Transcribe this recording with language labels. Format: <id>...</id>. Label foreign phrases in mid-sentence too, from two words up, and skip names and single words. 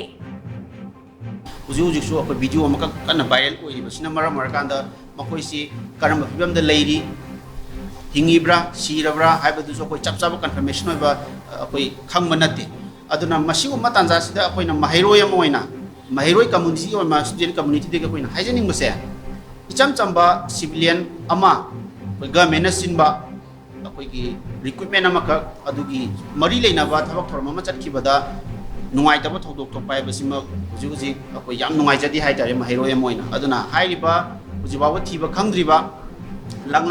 <mni>Houjik su akoi video amaka kana viral oiriba sina marakanda makoisi karamba fibam da leiri hingibra sirabra haibadu so akoi chapchaba confirmation oiba akoi khangma nate aduna masigu matanja sida akoi na mahairoi amoina mahairoi community or ma</mni> <en>student community</en> <mni>de akoi na haijening mase icham chamba civilian ama government na sinba akoi gi recruitment amaka adugi mari leinaba thabak thorma ma chatkibada nungai taba thodok to pai basima huji akoi yam nungai jadi hai tare mahairoi amoina aduna hairiba hujibawa thiba khangdriba Langla</mni>